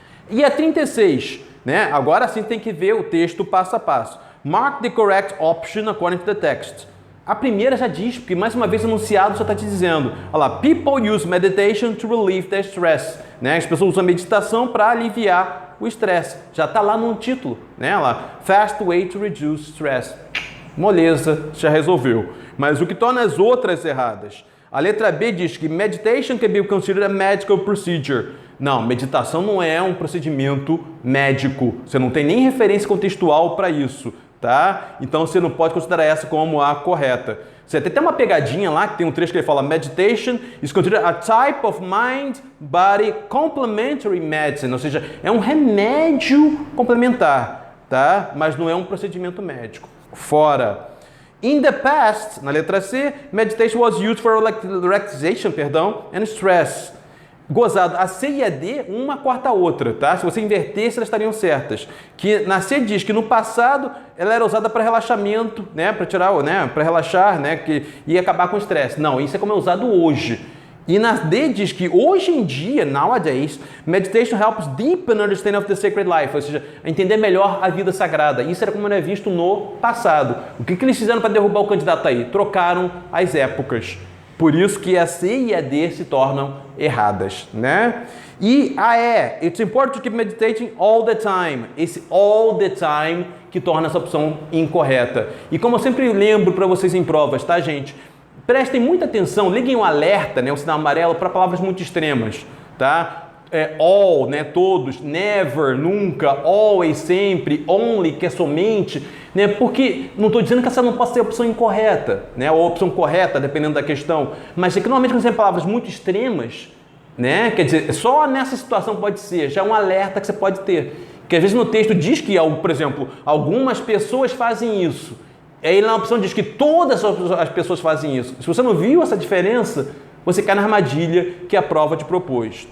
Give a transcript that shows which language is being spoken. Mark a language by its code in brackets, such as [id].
[pt] E a 36, né? Agora sim tem que ver o texto passo a passo. [en] Mark the correct option according to the text. [pt] A primeira já diz, porque mais uma vez o enunciado só está te dizendo, olha lá, [en] people use meditation to relieve their stress. [pt] Né? As pessoas usam a meditação para aliviar o estresse. Já está lá no título, né? [en] Olha lá, fast way to reduce stress. [pt] Moleza, já resolveu. Mas o que torna as outras erradas? A letra B diz que [en] meditation can be considered a medical procedure. [pt] Não, meditação não é um procedimento médico. Você não tem nem referência contextual para isso. Tá? Então você não pode considerar essa como a correta. Você tem até uma pegadinha lá, que tem um trecho que ele fala [en] meditation is considered a type of mind-body complementary medicine, [pt] ou seja, é um remédio complementar, tá? Mas não é um procedimento médico. Fora. [en] In the past, [pt] na letra C, [en] meditation was used for relaxation, and stress. [pt] Gozado, a C e a D, uma corta a outra, tá? Se você invertesse, elas estariam certas. Que na C diz que no passado ela era usada para relaxamento, né? Para tirar, né? Para relaxar, né? Que ia acabar com o estresse. Não, isso é como é usado hoje. E na D diz que hoje em dia, nowadays, [en] meditation helps deepen understanding of the sacred life, [pt] ou seja, entender melhor a vida sagrada. Isso era como era visto no passado. O que eles fizeram para derrubar o candidato aí? Trocaram as épocas. Por isso que a C e a D se tornam erradas, né? E a E, [en] it's important to keep meditating all the time. [pt] Esse [en] all the time [pt] que torna essa opção incorreta. E como eu sempre lembro para vocês em provas, tá, gente? Prestem muita atenção, liguem o alerta, né, o sinal amarelo, para palavras muito extremas, tá? All, né, todos, never, nunca, always, sempre, only, que é somente, né, porque não estou dizendo que essa não possa ser a opção incorreta, né, ou a opção correta, dependendo da questão, mas é que normalmente quando você tem palavras muito extremas, né, quer dizer, só nessa situação pode ser, já é um alerta que você pode ter, que às vezes no texto diz que, por exemplo, algumas pessoas fazem isso, aí na opção diz que todas as pessoas fazem isso. Se você não viu essa diferença, você cai na armadilha que a prova te propôs.